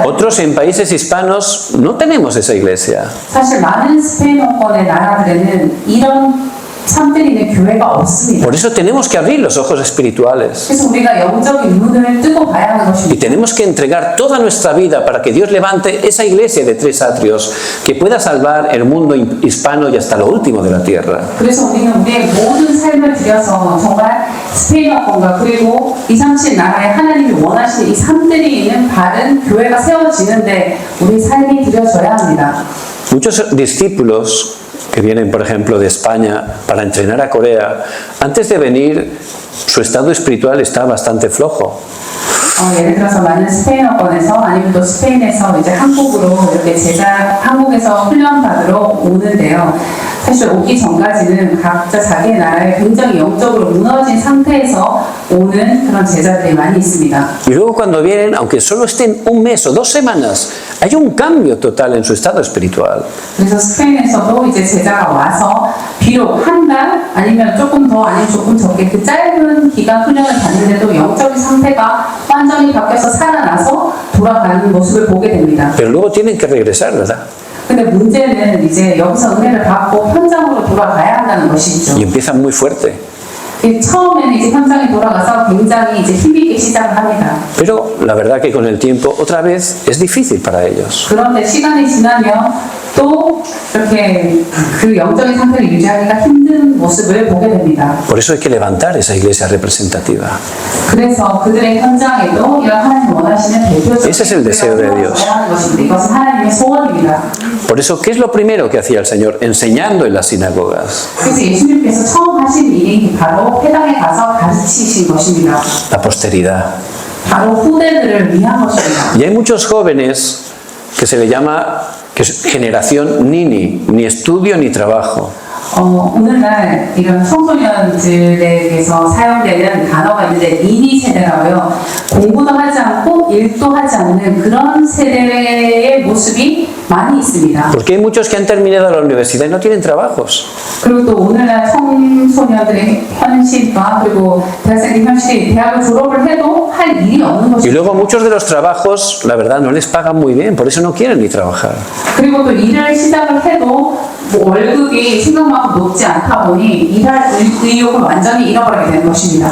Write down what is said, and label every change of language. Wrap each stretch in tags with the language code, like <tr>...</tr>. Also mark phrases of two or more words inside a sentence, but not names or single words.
<es>Otros en países hispanos no tenemos esa iglesia.</es> <ko>사실 많은 스페인어권의 나라들에는 이런 삶들이 있는 교회가 없습니다.</ko> <es>Por eso tenemos que abrir los ojos espirituales.</es> <ko>그래서 우리가 영적인 눈을 뜨고 봐야 하는</ko> <es>Y</es> <ko>것입니다.</ko> <es>tenemos que entregar toda nuestra vida para que Dios levante esa iglesia de tres atrios que pueda salvar el mundo hispano y hasta lo último de la tierra.</es> <ko>그래서 우리는 우리의 모든 삶을 들여서 정말 스페인어권과 그리고 237 나라의 하나님이 원하시는 이 삶들이 있는 바른 교회가 세워지는데 우리 삶이 들여져야 합니다.</ko> <es>Muchos discípulos que vienen, por ejemplo, de España para entrenar a Corea, antes de venir, su estado espiritual está bastante flojo.</es> <ko>예를 들어서 많은 스페인어권에서 아니면 또 스페인에서 이제 한국으로 이렇게 한국에서 훈련 받으러 오는데요. 사실 오기 전까지는 각자 자기의 나라에 굉장히 영적으로 무너진 상태에서 오는 그런 제자들이 많이 있습니다.</ko> <es>Y luego cuando vienen, aunque solo estén un mes o 2 semanas, hay un cambio total en su estado espiritual.</es> <ko>그래서 스페인에서도 이제 제자가 와서 비록 한 달 아니면 조금 더 아니면 조금 적게 그 짧은 기간 훈련을 받는데도 영적인 상태가 완전히 바뀌어서 살아나서 돌아가는 모습을 보게 됩니다.</ko> <es>Pero luego tienen que regresar, ¿verdad?</es> <ko>근데 문제는 이제 여기서 은혜를 받고 현장으로 돌아가야 한다는 것이죠.</ko> <es>Y empiezan muy fuerte.</es> <ko>처음에는 이제 현장에 돌아가서 굉장히 이제 힘있게 시작을 합니다.</ko> <es>Pero la verdad que con el tiempo, otra vez, es difícil para ellos.</es> <ko>그런데 시간이 지나면 또 이렇게 그 영적인 상태를 유지하기가 힘든 모습을 보게 됩니다.</ko> <es>Por eso hay que levantar esa iglesia representativa.</es> <ko>그래서 그들의 현장에도 이런 하나님 원하시는 대표적인</ko> <es>Ese es el deseo de Dios.</es> <ko>하는 것입니다. 이것은 하나님의 소원입니다.</ko> <es>Por eso, ¿qué es lo primero que hacía el Señor? Enseñando en las sinagogas.</es> <ko>그래서 예수님께서 처음 하신 일이 바로 회당에 가서 가르치신 것입니다.</ko> <es>La posteridad.</es> <ko>바로 후대들을 위한 것입니다.</ko> <es>Y hay muchos jóvenes que se le llama que es generación ni estudio ni trabajo.</es> <ko>오늘날 이런 청소년들에게서 사용되는 단어가 있는데 니니 세대라고요. 공부도 하지 않고 일도 하지 않는 그런 세대의 모습이 많이 있습니다.</ko> <es>Porque hay muchos que han terminado la universidad y no tienen trabajos.</es> <ko>그리고 또 오늘날 청소년들의 현실과 그리고 대학생의 현실이 대학을 졸업을 해도 할 일이 없는</ko> <es>Y</es> <ko>것입니다.</ko> <es>luego muchos de los trabajos, la verdad, no les pagan muy bien, por eso no quieren ni trabajar.</es> <ko>그리고 또 일을 시작을 해도 뭐 월급이 생각만큼 높지 않다 보니 일할 의욕을 완전히 잃어버리게 되는 것입니다.</ko>